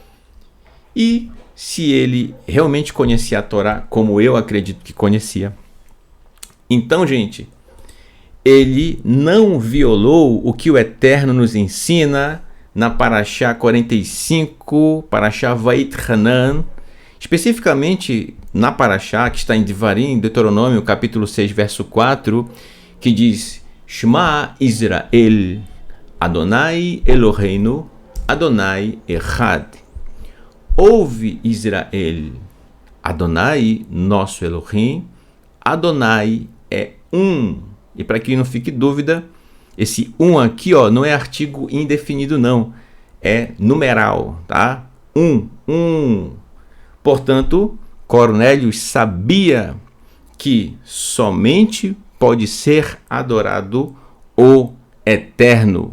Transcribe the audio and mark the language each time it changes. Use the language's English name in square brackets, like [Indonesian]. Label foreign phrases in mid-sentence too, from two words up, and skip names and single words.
[Portuguese] E se ele realmente conhecia a Torá, como eu acredito que conhecia, então, gente, ele não violou o que o Eterno nos ensina na Parashá 45, Parashá Vait Hanan, especificamente na Parashá que está em Devarim, Deuteronômio, capítulo 6, verso 4, que diz: [Hebrew] שמע ישראל, אדני אלהינו, אדני אחד. [Portuguese] Ouve Israel, Adonai, nosso Elohim, Adonai é um. E para que não fique dúvida, esse um aqui não é artigo indefinido não, é numeral, tá? Um. Portanto, Cornélios sabia que somente pode ser adorado o Eterno.